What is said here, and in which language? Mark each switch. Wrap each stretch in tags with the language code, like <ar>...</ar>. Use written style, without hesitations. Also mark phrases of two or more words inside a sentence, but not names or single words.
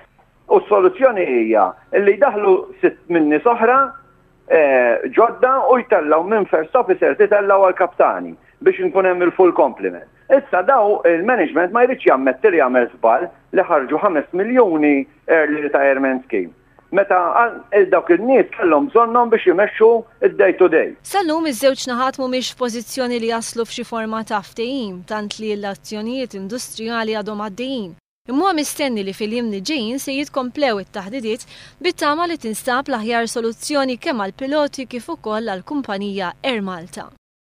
<mt>U s-soluzzjoni hija li jdaħlu 6 nies oħra ġodda u jtellaw minn</mt> <en>first officer</en> <mt>titellaw għall-kaptani biex inkun hemm il-</mt> <en>full complement.</en> <mt>Issa daw il-management ma jridx jammetti li jagħmel żball li ħarġu 5 miljuni</mt> <en>early retirement scheme.</en> <mt>Meta dawk il-nies kellhom bżonnhom biex jimexxu id-</mt> <en>day to day.</en> <mt>Sallum iż-żewġ naħat mhumiex f'pożizzjoni li jaslu f'xi forma ta' ftehim tant li l-azzjonijiet industrijali għadhom għaddejjin. Imma mistenni li fil-jiem li ġejjin se jitkomplew it-taħdidiet bit-tama li tinstab l-aħjar soluzzjoni kemm għall-piloti kif ukoll għall-kumpanija l-AirMalta.</mt>